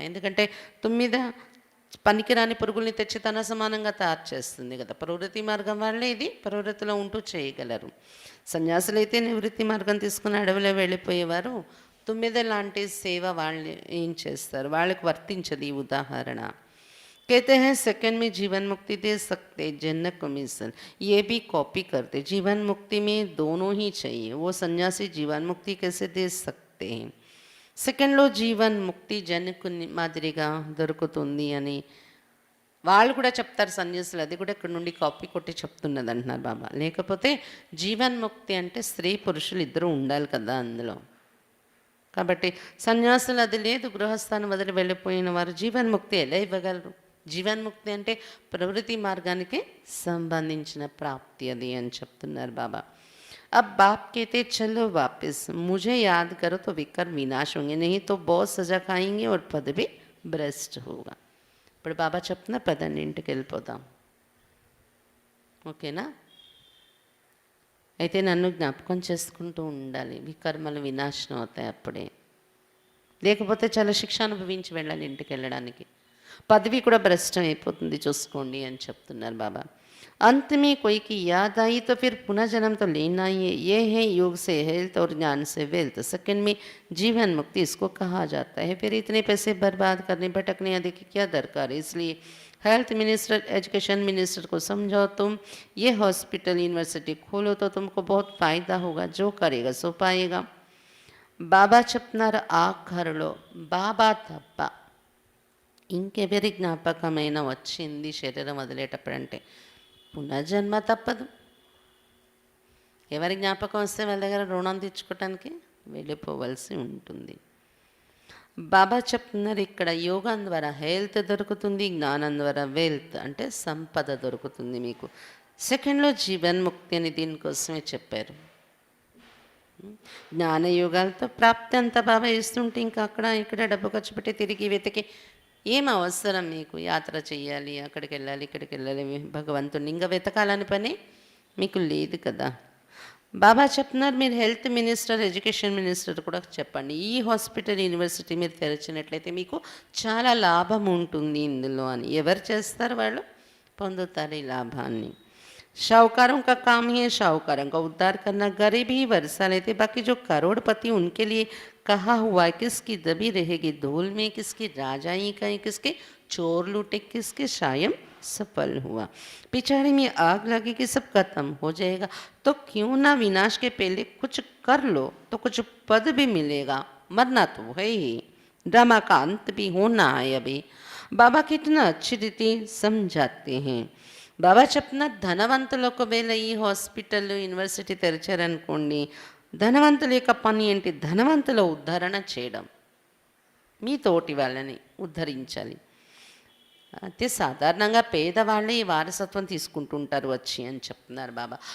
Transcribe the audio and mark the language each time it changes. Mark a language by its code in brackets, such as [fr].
[te] ఎందుకంటే 9 పనికిరాని పురుగుల్ని తెచ్చి తన సమానంగా తయారు చేస్తుంది కదా. ప్రవృత్తి మార్గం వాళ్ళే ఇది ప్రవృత్తిలో ఉంటూ చేయగలరు. సన్యాసులైతే నివృత్తి మార్గం తీసుకుని అడవిలో వెళ్ళిపోయేవారు. 9 లాంటి సేవ వాళ్ళు ఏం చేస్తారు, వాళ్ళకి వర్తించదు ఈ ఉదాహరణ. [hi] कहते हैं सेकंड में जीवन मुक्ति दे सकते, जन्नत को मिशन ये भी कॉपी करते. जीवन मुक्ति में दोनों ही चाहिए. वो सन्यासी जीवन मुक्ति कैसे दे सकते हैं? [te] సెకండ్లో జీవన్ ముక్తి జన్కు మాదిరిగా దొరుకుతుంది అని వాళ్ళు కూడా చెప్తారు సన్యాసులు. అది కూడా ఇక్కడ నుండి కాపీ కొట్టి చెప్తున్నది అంటున్నారు బాబా. లేకపోతే జీవన్ ముక్తి అంటే స్త్రీ పురుషులు ఇద్దరు ఉండాలి కదా అందులో. కాబట్టి సన్యాసులు అది లేదు, గృహస్థానం వదిలి వెళ్ళిపోయిన వారు జీవన్ముక్తి ఎలా ఇవ్వగలరు? జీవన్ముక్తి అంటే ప్రవృత్తి మార్గానికి సంబంధించిన ప్రాప్తి అది అని చెప్తున్నారు బాబా. [hi] अब बाप कहते चलो वापस, मुझे याद करो तो विकर विनाश होंगे, नहीं तो बहुत सजा खाएंगे और पद भी भ्रष्ट होगा. [te] ఇప్పుడు బాబా చెప్తున్నా పదండి ఇంటికి వెళ్ళిపోదాం, ఓకేనా? అయితే నన్ను జ్ఞాపకం చేసుకుంటూ ఉండాలి, వికర్మలు వినాశనం అవుతాయి అప్పుడే. లేకపోతే చాలా శిక్ష అనుభవించి వెళ్ళాలి ఇంటికి వెళ్ళడానికి, పదవి కూడా భ్రష్టం అయిపోతుంది చూసుకోండి అని చెప్తున్నారు బాబా. [hi] अंत में कोई की याद आई तो फिर पुनः जन्म तो लेना ही है. ये है योग से हेल्थ और ज्ञान से वेल्थ. सेकंड में जीवन मुक्ति इसको कहा जाता है. फिर इतने पैसे बर्बाद करने भटकने आदि की क्या दरकार है? इसलिए हेल्थ मिनिस्टर एजुकेशन मिनिस्टर को समझाओ, तुम ये हॉस्पिटल यूनिवर्सिटी खोलो तो तुमको बहुत फ़ायदा होगा, जो करेगा सो पाएगा. [te] బాబా చెప్తున్నారు ఆఖరులో బాబా తప్ప ఇంకెవరి జ్ఞాపకమైన వచ్చింది శరీరం వదిలేటప్పుడంటే పునర్జన్మ తప్పదు. ఎవరి జ్ఞాపకం వస్తే వాళ్ళ దగ్గర రుణం తీర్చుకోవటానికి వెళ్ళిపోవలసి ఉంటుంది. బాబా చెప్తున్నారు ఇక్కడ యోగం ద్వారా హెల్త్ దొరుకుతుంది, జ్ఞానం ద్వారా వెల్త్ అంటే సంపద దొరుకుతుంది మీకు. సెకండ్లో జీవన్ముక్తి అని దీనికోసమే చెప్పారు. జ్ఞానయోగాలతో ప్రాప్తి అంతా బాబా ఇస్తుంటే ఇంకా అక్కడ ఇక్కడ డబ్బు ఖర్చు పెట్టి తిరిగి వెతికి ఏం అవసరం మీకు? యాత్ర చేయాలి, అక్కడికి వెళ్ళాలి, ఇక్కడికి వెళ్ళాలి, భగవంతుడిని ఇంకా వెతకాలని పని మీకు లేదు కదా. బాబా చెప్తున్నారు, మీరు హెల్త్ మినిస్టర్, ఎడ్యుకేషన్ మినిస్టర్ కూడా చెప్పండి, ఈ హాస్పిటల్, యూనివర్సిటీ మీరు తెరిచినట్లయితే మీకు చాలా లాభం ఉంటుంది ఇందులో అని. ఎవరు చేస్తారు? వాళ్ళు పొందుతారు ఈ లాభాన్ని. [hi] शाहूकारों का काम ही है शाहूकारों का उद्धार करना, गरीब ही वर्षा लेते, बाकी जो करोड़पति उनके लिए कहा हुआ है किसकी दबी रहेगी धूल में, किसकी राजाई कहीं, किसके चोर लूटे, किसके शायम सफल हुआ, पिछाड़ी में आग लगेगी, सब खत्म हो जाएगा, तो क्यों ना विनाश के पहले कुछ कर लो तो कुछ पद भी मिलेगा, मरना तो है ही, ड्रामा का अंत भी होना है अभी। बाबा कितना अच्छी रीति समझाते हैं. [te] బాబా చెప్తున్న ధనవంతులకు వేళ ఈ హాస్పిటల్, యూనివర్సిటీ తెరిచారనుకోండి, ధనవంతుల యొక్క పని ఏంటి? ధనవంతుల ఉద్ధరణ చేయడం, మీ తోటి వాళ్ళని ఉద్ధరించాలి. అయితే సాధారణంగా పేదవాళ్ళే ఈ వారసత్వం తీసుకుంటుంటారు వచ్చి అని చెప్తున్నారు బాబా.